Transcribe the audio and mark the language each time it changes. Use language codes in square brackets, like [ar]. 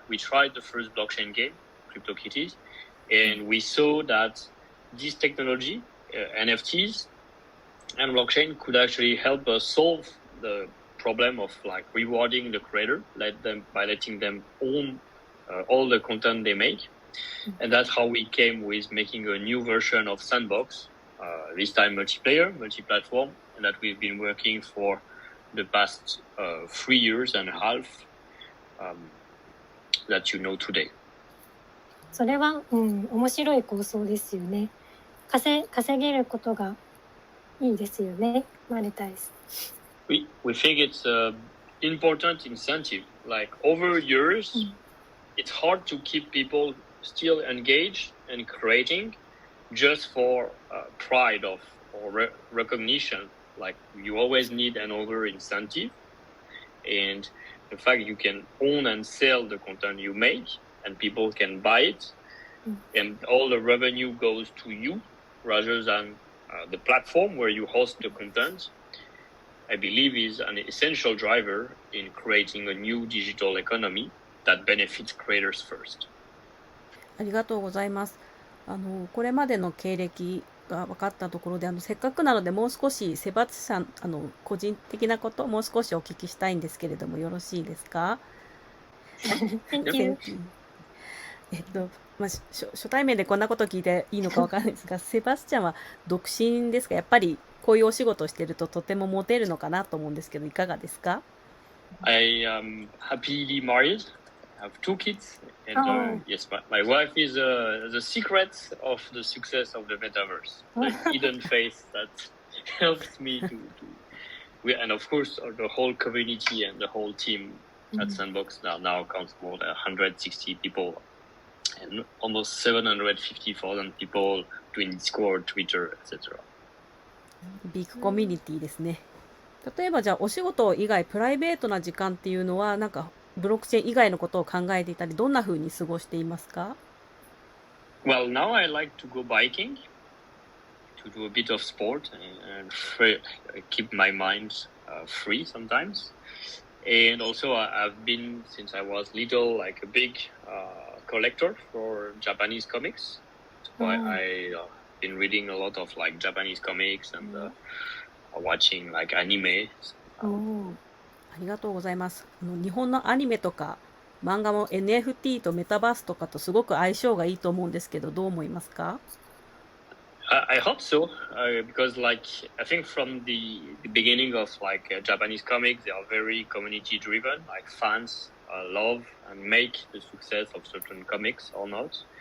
[en] We tried the first blockchain game, CryptoKitties, and we saw that this technology, NFTs and blockchain, could actually help us solve the problem of like rewarding the creator, by letting them own all the content they make. And that's how we came with making a new version of Sandbox, this time multiplayer, multi-platform, and that we've been working for the past 3 years and a half that you know today. [ja] それは、面白い構想ですよね。稼げることがいいですよね。マネタイズ。 [en] We think it's an important incentive. Like over years, it's hard to keep people still engaged and creating just for pride of or recognition. Like you always need another incentive, and the fact you can own and sell the content you make and people can buy it, and all the revenue goes to you rather than the platform where you host the content, I believe is an essential driver in creating a new digital economy that benefits creators first. [ja] ありがとうございます。これまでの経歴が分かったところで、せっかくなのでもう少しセバツさん、個人的なこともう少しお聞きしたいんですけれども、よろしいですか？ [en] Thank you. [ja] 初対面でこんなこと聞いていいのか分からないですが、セバスチャンは独身ですか？やっぱりこういうお仕事をしているととてもモテるのかなと思うんですけど、いかがですか？ [en] I am happily married. I have 2 kids, and yes, my wife is the secret of the success of the metaverse, the hidden face that helps me and of course the whole community and the whole team at Sandbox now counts more than 160 people and almost 750,000 people doing Discord, Twitter, etc. [ja] ビッグコミュニティですね。例えばじゃあお仕事以外プライベートな時間っていうのはなんかブロックチェーン以外のことを考えていたりどんな風に過ごしていますか？ [en] Well, now I like to go biking, to do a bit of sport and keep my mind free sometimes. And also I've been, since I was little, like a big collector for Japanese comics. So I've been reading a lot of like Japanese comics and watching like anime. [ja] ありがとうございます。日本のアニメとか漫画も NFT とメタバースとかとすごく相性がいいと思うんですけど、どう思いますか？ [en] I hope so, because like I think from the beginning of like Japanese comics, they are very community driven. Like fans love and make the success of certain comics or not.